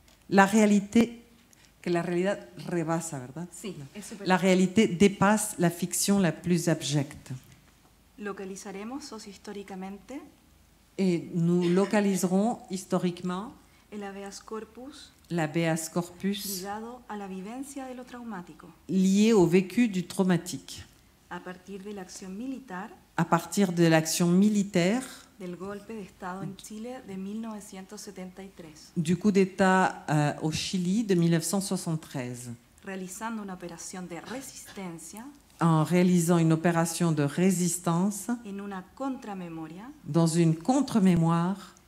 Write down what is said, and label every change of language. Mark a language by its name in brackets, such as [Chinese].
[French] La réalité, [Spanish] que la realidad rebasa, ¿verdad? Sí, es superada. [French] La réalité dépasse la fiction la plus abjecte. [Spanish] Localizaremos sociohistóricamente [French] Et nous localiserons historiquement [Spanish] el habeas corpus [French] l'habeas corpus [Spanish] ligado a la vivencia de lo traumático, [French] lié au vécu du traumatique, [Spanish] a partir de la acción militar [French] à partir de l'action militaire [Spanish] del golpe de Estado en Chile de 1973, [French] du coup d'État au Chili de 1973, [Spanish] realizando una operación de resistencia [French] en réalisant une opération de résistance [Spanish] en una contramemoria [French] dans une contre-mémoire